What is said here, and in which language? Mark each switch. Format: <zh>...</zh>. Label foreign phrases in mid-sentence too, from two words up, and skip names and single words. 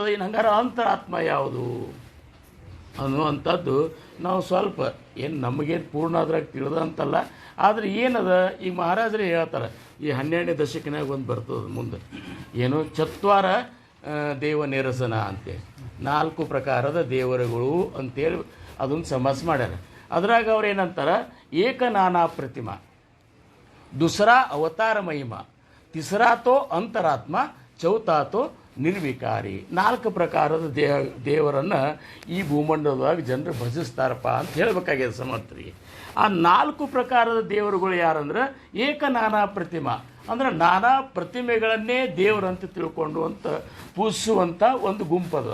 <kn>ಇನ್ನು ಹಂಗಾರೆ ಅಂತರಾತ್ಮ ಯಾವುದು ಅನ್ನುವಂಥದ್ದು ನಾವು ಸ್ವಲ್ಪ ಏನು ನಮಗೇನು ಪೂರ್ಣ ಅದ್ರಾಗ ತಿಳಿದಂತಲ್ಲ, ಆದರೆ ಏನದ ಈಗ ಮಹಾರಾಜರೇ ಹೇಳ್ತಾರೆ. ಈ 12ನೇ ದಶಕನಾಗ ಒಂದು ಬರ್ತದೆ ಮುಂದೆ, ಏನು ಚತ್ವಾರ ದೇವ ನಿರಸನ ಅಂತೇಳಿ 4 ಪ್ರಕಾರದ ದೇವರುಗಳು ಅಂತೇಳಿ ಅದನ್ನು ಸಮಸ್ ಮಾಡ್ಯಾರ. ಅದ್ರಾಗ ಅವ್ರು ಏನಂತಾರೆ?</kn> <mr>एक नाना प्रतिमा, दूसरा अवतार महिमा, तीसरा तो अंतरात्मा, चौथा तो निर्विकारी.</mr> <kn>4 ಪ್ರಕಾರದ ದೇವರನ್ನು ಈ ಭೂಮಂಡಲದಾಗ ಜನರು ಭಜಿಸ್ತಾರಪ್ಪ ಅಂತ ಹೇಳಬೇಕಾಗಿದೆ ಸಮರ್ಥರಿಗೆ. ಆ 4 ಪ್ರಕಾರದ ದೇವರುಗಳು ಯಾರಂದ್ರೆ</kn> <mr>एक नाना प्रतिमा</mr> <kn>ಅಂದ್ರೆ ನಾನಾ ಪ್ರತಿಮೆಗಳನ್ನೇ ದೇವರಂತ ತಿಳ್ಕೊಂಡು ಅಂತ ಪೂಜಿಸುವಂಥ ಒಂದು ಗುಂಪದ.</kn>